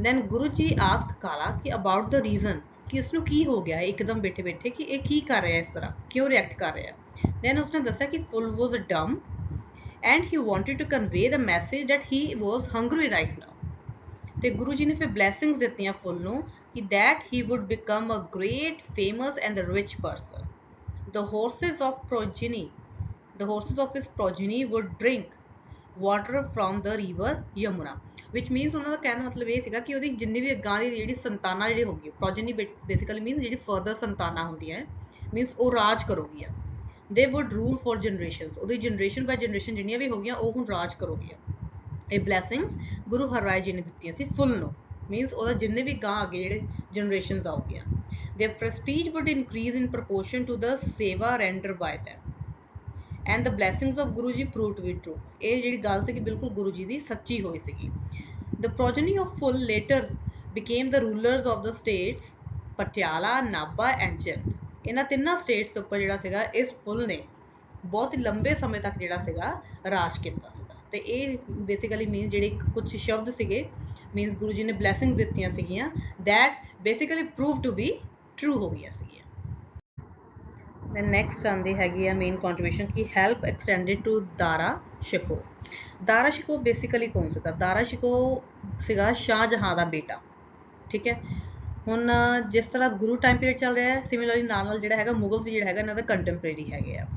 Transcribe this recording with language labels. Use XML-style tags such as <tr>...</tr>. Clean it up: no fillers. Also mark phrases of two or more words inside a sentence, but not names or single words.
<pa>ਦੈਨ ਗੁਰੂ ਜੀ ਆਸਕ ਕਾਲਾ ਕਿ</pa> <en>about the reason</en> <pa>ਕਿ ਇਸਨੂੰ ਕੀ ਹੋ ਗਿਆ ਇੱਕਦਮ ਬੈਠੇ ਬੈਠੇ ਕਿ ਇਹ ਕੀ ਕਰ ਰਿਹਾ ਇਸ ਤਰ੍ਹਾਂ ਕਿਉਂ ਰਿਐਕਟ ਕਰ ਰਿਹਾ।</pa> <en>ਦੈਨ</en> <pa>ਉਸਨੇ ਦੱਸਿਆ ਕਿ</pa> <en>Phool was dumb and he wanted to convey the message that he was hungry right now.</en> <pa>ਤੇ ਗੁਰੂ ਜੀ ਨੇ ਫਿਰ ਬਲੈਸਿੰਗਸ ਦਿੱਤੀਆਂ ਫੁੱਲ ਨੂੰ ਕਿ</pa> <en>that he would become a great, famous and a rich person. The horses of his progeny would drink water from the river Yamuna, which means</en> <pa>ਉਹਨਾਂ ਦਾ ਕਹਿਣ ਦਾ ਮਤਲਬ ਇਹ ਸੀਗਾ ਕਿ ਉਹਦੀ ਜਿੰਨੀ ਵੀ ਅੱਗਾਂ ਦੀ ਜਿਹੜੀ ਸੰਤਾਨਾਂ ਜਿਹੜੀ ਹੋਗੀ</pa> <en>progeny basically means</en> <pa>ਜਿਹੜੀ further ਸੰਤਾਨਾਂ ਹੁੰਦੀਆਂ means ਉਹ ਰਾਜ ਕਰੋਗੀਆਂ।</pa> <en>they would rule for generations,</en> <pa>ਉਹਦੀ</pa> <en>generation by generation</en> <pa>ਜਿੰਨੀਆਂ ਵੀ ਹੋਗੀਆਂ ਉਹ ਹੁਣ ਰਾਜ ਕਰੋਗੀਆਂ। ਇਹ blessings ਗੁਰੂ ਹਰਰਾਏ ਜੀ ਨੇ ਦਿੱਤੀਆਂ ਸੀ ਫੁੱਲ ਨੂੰ, means ਉਹਦਾ ਜਿੰਨੇ ਵੀ ਗਾਂ ਅੱਗੇ ਜਿਹੜੇ generations ਆਉਗੀਆਂ।</pa> <en>their prestige would increase in proportion to the seva rendered by them and the blessings of Guru Ji proved to be true।</en> <pa>ਇਹ ਜਿਹੜੀ ਗੱਲ ਸੀ ਕਿ ਬਿਲਕੁਲ ਗੁਰੂ ਜੀ ਦੀ ਸੱਚੀ ਹੋਈ ਸੀਗੀ।</pa> <en>the progeny of Full later became the rulers of the states ਪਟਿਆਲਾ, ਨਾਭਾ and ਜਿੰਦ।</en> <pa>ਇਹਨਾਂ ਤਿੰਨਾਂ states ਦੇ ਉੱਪਰ ਜਿਹੜਾ ਸੀਗਾ ਇਸ ਫੁੱਲ ਨੇ ਬਹੁਤ ਹੀ ਲੰਬੇ ਸਮੇਂ ਤੱਕ ਜਿਹੜਾ ਸੀਗਾ ਰਾਜ ਕੀਤਾ ਸੀਗਾ। ਤੇ ਇਹ</pa> <en>basically mean</en> <pa>ਜਿਹੜੇ ਕੁਝ ਸ਼ਬਦ ਸੀਗੇ ਮੀਨਸ ਗੁਰੂ ਜੀ ਨੇ ਬਲੈਸਿੰਗਸ ਦਿੱਤੀਆਂ ਸੀਗੀਆਂ</pa> <en>that basically proved to be true</en> <pa>ਹੋ ਗਈਆਂ ਸੀਗੀਆਂ।</pa> <en>then next</en> <pa>ਆਉਂਦੀ ਹੈਗੀ ਆ</pa> <en>main contribution ਕਿ help extended to ਦਾਰਾ ਸ਼ਿਕੋ।</en> <pa>ਦਾਰਾ ਸ਼ਿਕੋ ਬੇਸਿਕਲੀ ਕੌਣ ਸੀਗਾ? ਦਾਰਾ ਸ਼ਿਕੋ ਸੀਗਾ ਸ਼ਾਹਜਹਾਂ ਦਾ ਬੇਟਾ, ਠੀਕ ਹੈ। ਹੁਣ ਜਿਸ ਤਰ੍ਹਾਂ ਗੁਰੂ</pa> <en>time period</en> <pa>ਚੱਲ ਰਿਹਾ ਹੈ ਸਿਮਿਲਰਲੀ ਨਾਲ ਨਾਲ ਜਿਹੜਾ ਹੈਗਾ ਮੁਗਲਸ ਵੀ ਜਿਹੜਾ ਹੈਗਾ ਇਹਨਾਂ ਦਾ ਕੰਟੈਂਪਰੇਰੀ ਹੈਗੇ ਆ।</pa>